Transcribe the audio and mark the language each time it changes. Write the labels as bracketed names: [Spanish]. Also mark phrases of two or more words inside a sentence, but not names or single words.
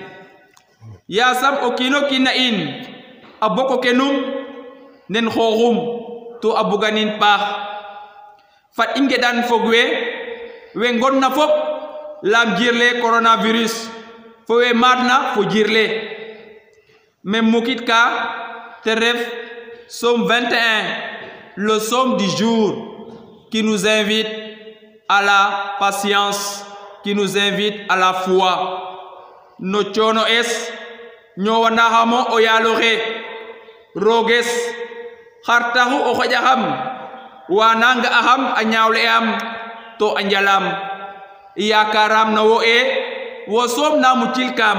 [Serer] Yasam o kiino kiin na in a boko kenum nen xooxum to a buganin paax. Fat i ngeɗan fog we ngonna fop lam jirle coronavirus fo we maadna fo jirle. [French] Mais [Serer] mukit ka te ref [French] Psaume 21, le psaume du jour qui nous invite à la patience, qui nous invite à la foi. [Serer] No coono es ñowanaxamo o yaaloxe roges xar taxu o xaƴaxam wa na nga'axam a ñaawle'am to a njalam. Yakaram na wo soom na mucilkam.